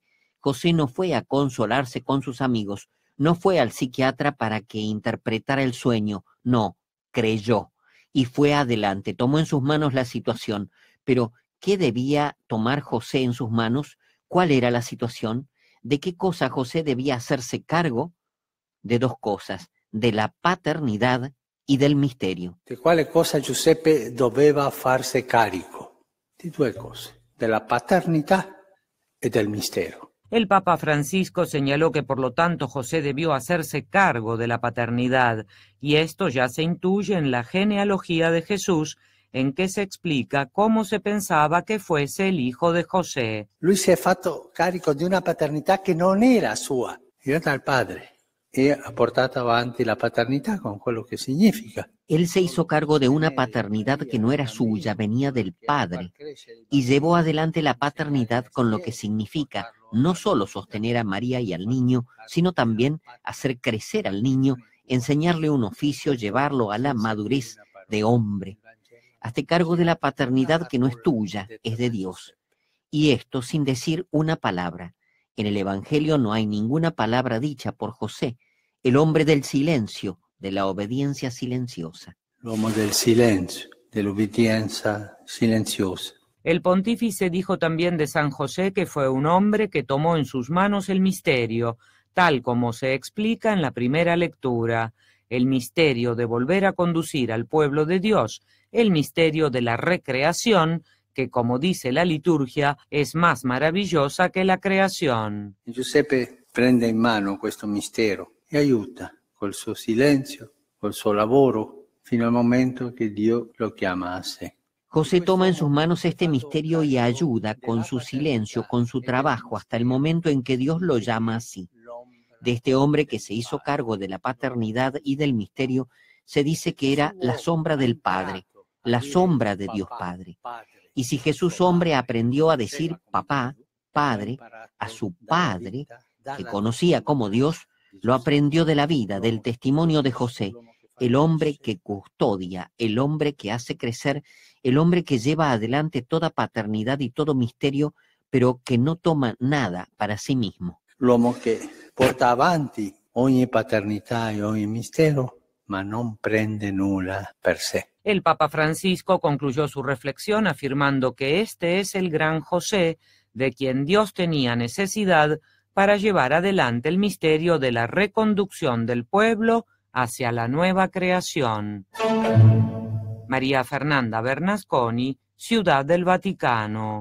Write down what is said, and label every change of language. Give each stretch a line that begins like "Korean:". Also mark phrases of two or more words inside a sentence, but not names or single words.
Spanish: José no fue a consolarse con sus amigos, no fue al psiquiatra para que interpretara el sueño, no, creyó y fue adelante, tomó en sus manos la situación. Pero, ¿qué debía tomar José en sus manos? ¿Cuál era la situación? ¿De qué cosa José debía hacerse cargo? De dos cosas, de la paternidad y del misterio.
Italian: ¿De quale cosa Giuseppe doveva farsi carico? Di due cose, della paternità e del mistero.
Spanish: El Papa Francisco señaló que por lo tanto José debió hacerse cargo de la paternidad, y esto ya se intuye en la genealogía de Jesús, en que se explica cómo se pensaba que fuese el hijo de José.
Italian: Lui si è fatto carico di una paternità che non era sua, era dal padre, e ha portato avanti la paternità con quello che significa.
Spanish: Él se hizo cargo de una paternidad que no era suya, venía del Padre, y llevó adelante la paternidad con lo que significa no solo sostener a María y al niño, sino también hacer crecer al niño, enseñarle un oficio, llevarlo a la madurez de hombre. Hazte cargo de la paternidad que no es tuya, es de Dios. Y esto sin decir una palabra. En el Evangelio no hay ninguna palabra dicha por José, el hombre del silencio, de la obediencia silenciosa.
Italian: L'uomo del silenzio, dell'obbedienza silenziosa.
Spanish: El pontífice dijo también de San José que fue un hombre que tomó en sus manos el misterio, tal como se explica en la primera lectura, el misterio de volver a conducir al pueblo de Dios, el misterio de la recreación, que como dice la liturgia, es más maravillosa que la creación.
Italian: Giuseppe prende in mano questo mistero e aiuta col suo silenzio, col suo lavoro, fino al momento che Dio lo chiama a sé.
Spanish: José toma en sus manos este misterio y ayuda con su silencio, con su trabajo, hasta el momento en que Dios lo llama así. De este hombre que se hizo cargo de la paternidad y del misterio, se dice que era la sombra del Padre, la sombra de Dios Padre. Y si Jesús hombre aprendió a decir papá, padre, a su Padre, que conocía como Dios, lo aprendió de la vida, del testimonio de José, el hombre que custodia, el hombre que hace crecer, el hombre que lleva adelante toda paternidad y todo misterio, pero que no toma nada para sí mismo.
Italian: L'uomo che porta avanti ogni paternità e ogni mistero, ma non prende nulla per sé.
Spanish: El Papa Francisco concluyó su reflexión afirmando que este es el gran José, de quien Dios tenía necesidad para llevar adelante el misterio de la reconducción del pueblo hacia la nueva creación. María Fernanda Bernasconi, Ciudad del Vaticano.